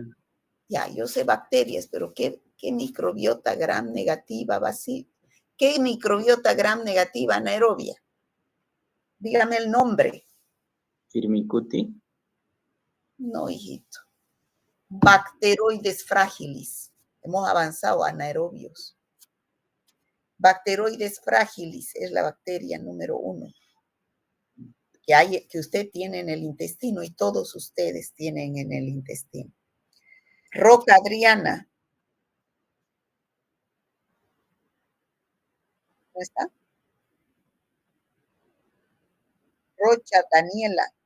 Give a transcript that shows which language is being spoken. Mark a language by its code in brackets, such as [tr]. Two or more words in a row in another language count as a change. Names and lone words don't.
[es] Ya, yo sé bacterias, pero ¿qué microbiota gram negativa va a ser? ¿Qué microbiota gram negativa anaerobia? Dígame el nombre. Firmicutes. No, hijito. Bacteroides fragilis. Hemos avanzado a anaerobios. Bacteroides fragilis es la bacteria número 1 que usted tiene en el intestino y todos ustedes tienen en el intestino. Roca Adriana. ¿No está? Rocha Daniela.